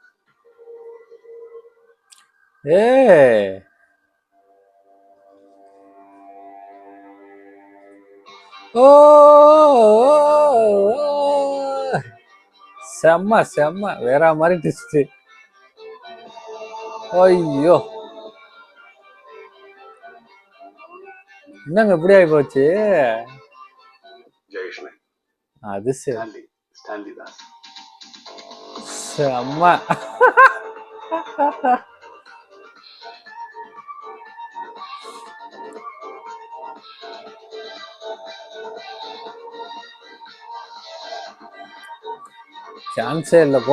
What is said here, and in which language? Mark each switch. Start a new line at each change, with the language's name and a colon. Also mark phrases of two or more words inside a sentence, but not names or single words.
Tamil: ഏ ഓ செம்ம செம்ம வேற மாதிரி ட்விஸ்ட். ஐயோ என்னங்க இப்படி ஆகி போச்சு? ജയകൃഷ്ണൻ, அது சரி, സ്റ്റാൻലി ദാസ്. செம்ம. சான்ஸே இல்லை போ.